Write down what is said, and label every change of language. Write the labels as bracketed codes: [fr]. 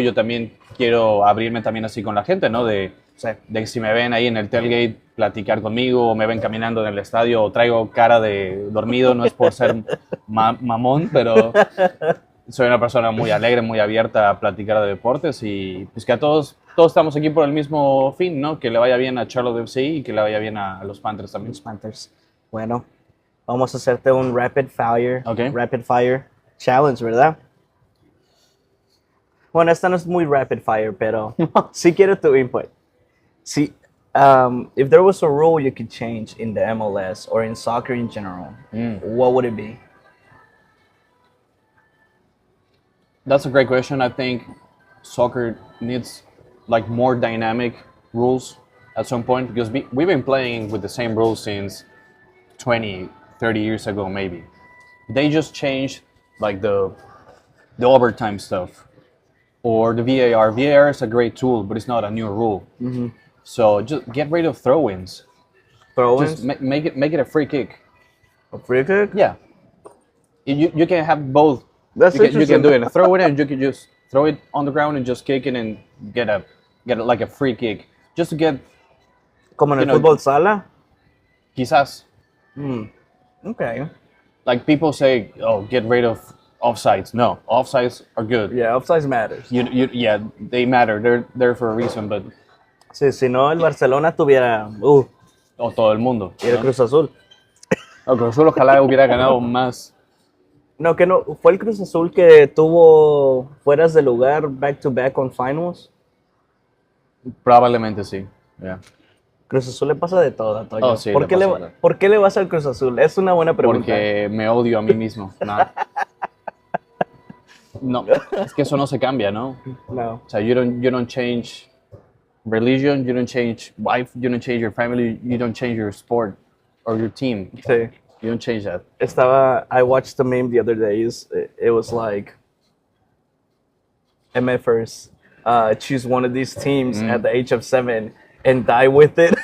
[es] Yo también quiero abrirme también así con la gente, ¿no? De si me ven ahí en el tailgate platicar conmigo o me ven caminando en el estadio o traigo cara de dormido, no es por ser mamón, pero soy una persona muy alegre, muy abierta a platicar de deportes y pues que a todos estamos aquí por el mismo fin, ¿no? Que le vaya bien a Charlotte FC y que le vaya bien a los Panthers también. Los Panthers. Bueno, vamos a hacerte un [en] rapid fire challenge, [es] ¿verdad? Bueno, esta no es muy [en] rapid fire, [es] pero sí quiero tu input. [en] Sí, if there was a rule you could change in the MLS or in soccer in general, what would it be? That's a great question. I think soccer needs like more dynamic rules at some point because we've been playing with the same rules since 20, 30 years ago maybe. They just changed like the overtime stuff or the VAR. VAR is a great tool, but it's not a new rule. So just get rid of throw-ins. Throw-ins? Just make it a free kick. A free kick? Yeah. You can have both. That's you can do it. Throw it and you can just throw it on the ground and just kick it and get like a free kick. Just to get... [es] Como en el fútbol sala? Quizás. [en] Okay. Like people say, oh, get rid of offsides. No, offsides are good. Yeah, offsides matters. Yeah, they matter. They're there for a reason, but... [es] Sí, si no el Barcelona tuviera... o todo el mundo. Y el Cruz Azul. El Cruz Azul ojalá hubiera ganado más. No, que no. ¿Fue el Cruz Azul que tuvo fueras de lugar [en] back-to-back on finals? [es] Probablemente sí. [en] Yeah. [es] Cruz Azul le pasa de todo, Antonio. Oh, sí, le pasa de todo. ¿Por qué le vas al Cruz Azul? Es una buena pregunta. Porque me odio a mí mismo. No, es que eso no se cambia, ¿no? No. O sea, [en] you don't change religion, you don't change wife, you don't change your family, you don't change your sport or your team. [es] Sí. [en] You don't change that. I watched the meme the other day. It was like MFers choose one of these teams at the age of 7 and die with it.